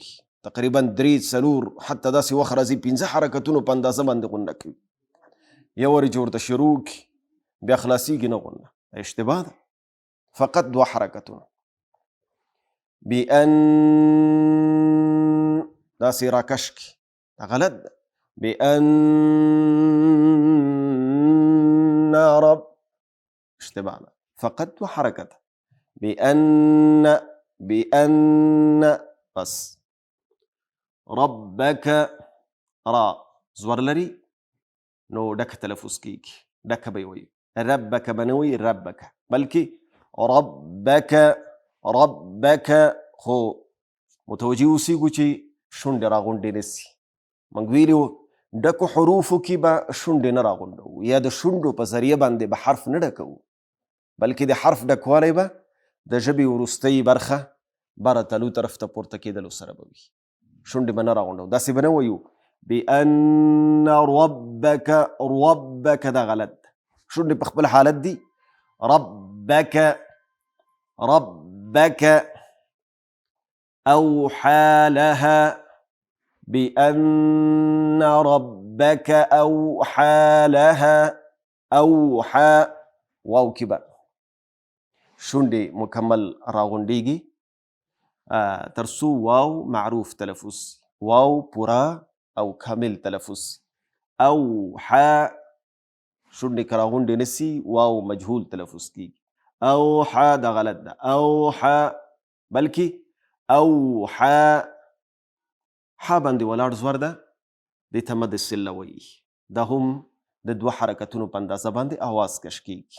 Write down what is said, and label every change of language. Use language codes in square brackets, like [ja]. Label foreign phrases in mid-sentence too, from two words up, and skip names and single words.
[ps] تقریبا 3 4 حتی داسې وخت راځي 15 حرکتونو په اندازه باندې غنه کوي. یو وارې چې ورته شروع کړي بیا خلاصیږي نه غنه، اشتباه ده. فقط 2 حرکتونه. بأن داسې راکش کړي دا غلط ده. [ar] بأن رب [ps] اشتباه ده. فقط 2 حرکته. بأن بس. ربك را زور لري نو ډک تلفظ کیږي، ډک به وي. ربك بنوي ربك، بلکې ربك خو متوجه اوسېږو چې شونډې راغونډې نه سي. موږ ویلي وو ډکو حروفو کې به شونډې نه راغونډوو یا د شونډو په ذریعه باندې به حرف نه ډکوو، بلکې د حرف ډکوالی به د ژبې وروستۍ برخه بره تلو طرف ته پورته کېدلو سره به وي. شونډې به نه راغونډوو، داسې به نه وایو [ar] بأن ربك [ps] دا غلط ده. شونډې په خپل حالت دي. [ar] ربك أوحى لها. بأن ربك أوحى لها. [ps] أوحى واو کې به شونډې مکمل راغونډېږي تر څو واو معروف تلفظ، واو پورا او کامل تلفظ. اوحى شونډې که راغونډې نه سي واو مجهول تلفظ کېږي. اوحى دا غلط ده. اوحى بلکې اوحى ح باندې ولاړ زور ده، دې ته مد صله وایي. دا هم د 2 حرکتونو په اندازه باندې آواز کش کېږي.